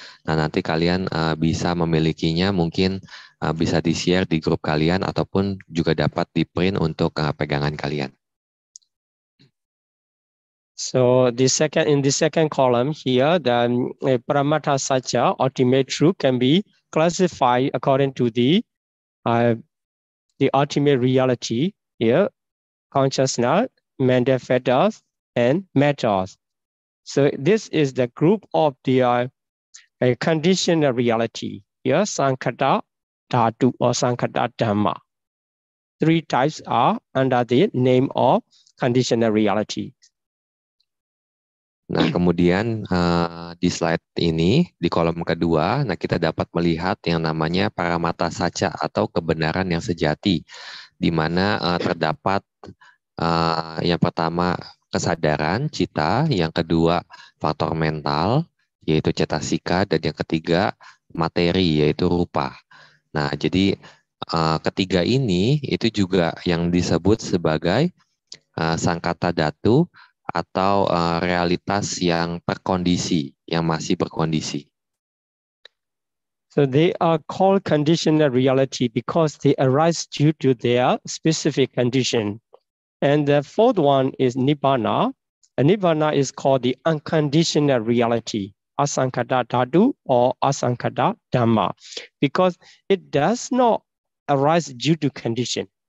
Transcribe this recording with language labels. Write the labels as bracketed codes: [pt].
[id] Nah, nanti kalian bisa memilikinya, mungkin bisa di-share di grup kalian ataupun juga dapat di-print untuk pegangan kalian. [en] So in the second column here, the Paramattha Satya, ultimate truth, can be classified according to the ultimate reality here, consciousness, mental factors, and matters. So this is the group of the conditional reality here, Sankhata Dhatu or Sankhata Dhamma. Three types are under the name of conditional reality. [id] Nah, kemudian di slide ini, di kolom kedua, nah kita dapat melihat yang namanya Paramattha Satya atau kebenaran yang sejati, di mana terdapat yang pertama kesadaran, cita, yang kedua faktor mental, yaitu cetasika, dan yang ketiga materi, yaitu rupa. Nah, jadi ketiga ini itu juga yang disebut sebagai Sankhata Dhatu, atau realitas yang terkondisi, yang masih berkondisi. [en] So they are called conditional reality because they arise due to their specific condition. And the fourth one is Nibbana. And Nibbana is called the unconditional reality asankata dhatu or asankata dhamma, because it does not arise due to condition.